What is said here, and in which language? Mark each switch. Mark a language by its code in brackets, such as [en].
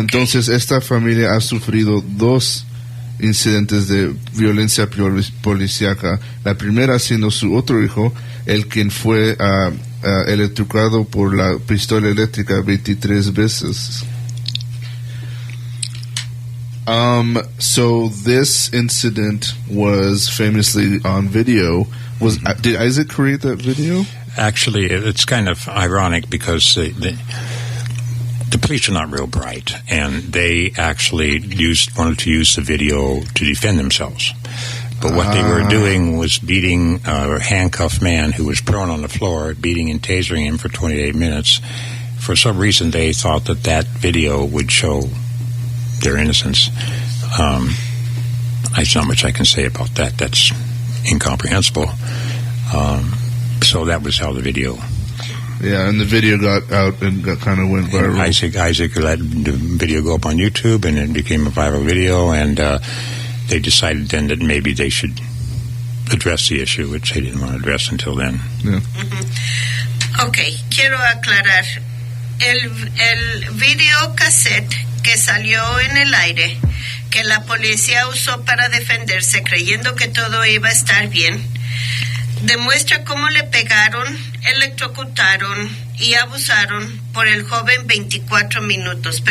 [es] Entonces esta familia ha sufrido 2 incidentes de violencia policíaca. La primera siendo su otro hijo, el quien fue electrocutado por la pistola eléctrica 23 veces. [en] So this incident was famously on video. Did Isaac create that video? Actually, it's kind of ironic because the police are not real bright, and they actually wanted to use the video to defend themselves. But what they were doing was beating a handcuffed man who was prone on the floor, beating and tasering him for 28 minutes. For some reason, they thought that video would show their innocence. There's not much I can say about that. That's incomprehensible. So that was how the video... Yeah, and the video got out and kind of went viral. Isaac let the video go up on YouTube, and it became a viral video, and they decided then that maybe they should address the issue, which they didn't want to address until then. Yeah. [es] Okay, quiero aclarar. El video cassette que salió en el aire, que la policía usó para defenderse creyendo que todo iba a estar bien, demuestra cómo le pegaron, electrocutaron y abusaron por el joven 24 minutos.